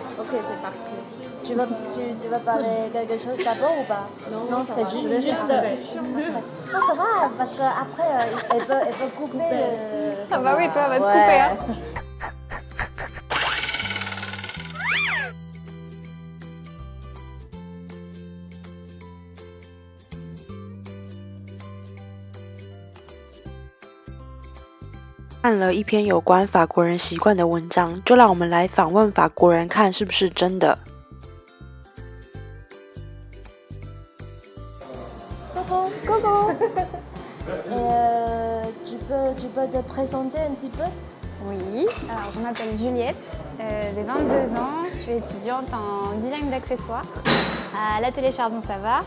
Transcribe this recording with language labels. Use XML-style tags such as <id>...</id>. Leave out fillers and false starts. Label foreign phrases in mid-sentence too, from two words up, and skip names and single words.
<fr>c'est parti. Tu veux parler quelque chose d'abord ou pas? Non, ça va. c'est juste... Non, ça va, parce qu'après, elle peut couper le... Ah bah oui, toi, va te Ouais. couper. Hein.</fr> <zh>看了一篇有关法国人习惯的文章，就让我们来访问法国人，看是不是真的。</zh> <fr>Coucou. Et tu peux te présenter un petit peu? Oui, alors je m'appelle Juliette, j'ai 22 ans, je suis étudiante en design d'accessoires à l'atelier Chardon-Savard.</fr>